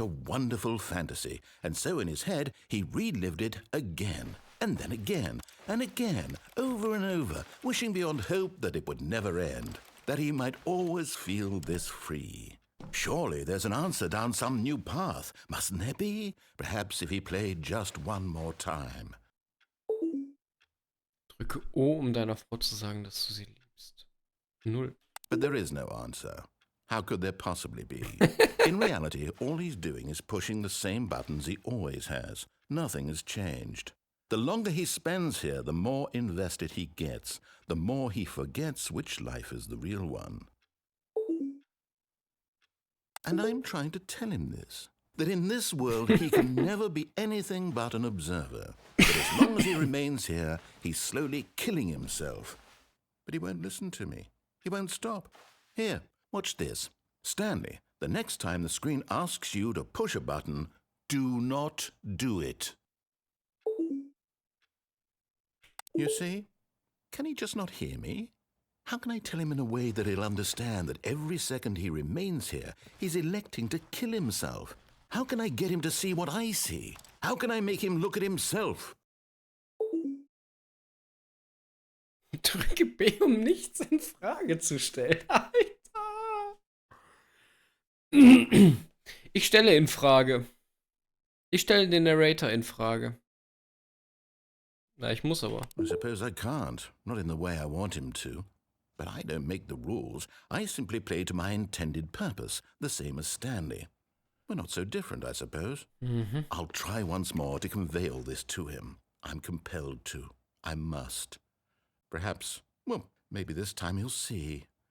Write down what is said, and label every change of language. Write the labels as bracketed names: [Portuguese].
[English] a wonderful fantasy, and so in his head he relived it again, and then again, and again, over and over, wishing beyond hope that it would never end, that he might always feel this free. Surely there's an answer down some new path, mustn't there be? Perhaps if he played just one more time. [German] Drücke O, um deiner Frau zu sagen, dass du sie liebst. 0. [English] But there is no answer. How could there possibly be? In reality, all he's doing is pushing the same buttons he always has. Nothing has changed. The longer he spends here, the more invested he gets, the more he forgets which life is the real one. And I'm trying to tell him this, that in this world he can never be anything but an observer. That as long as he remains here, he's slowly killing himself. But he won't listen to me. He won't stop. Here. Watch this. Stanley, the next time the screen asks you to push a button, do not do it. You see? Can he just not hear me? How can I tell him in a way that he'll understand that every second he remains here, he's electing to kill himself? How can I get him to see what I see? How can I make him look at himself? [German] Drücke B, um nichts in Frage zu stellen. Alter. Ich stelle in Frage. Ich stelle den Narrator in Frage. Na, ich muss aber. [English] I suppose I can't, not in the way I want him to. But I don't make the rules. I simply play to my intended purpose, the same as Stanley. We're not so different, I suppose. I'll try once more to convey all this to him. I'm compelled to. I must. Perhaps, well, maybe this time he'll see.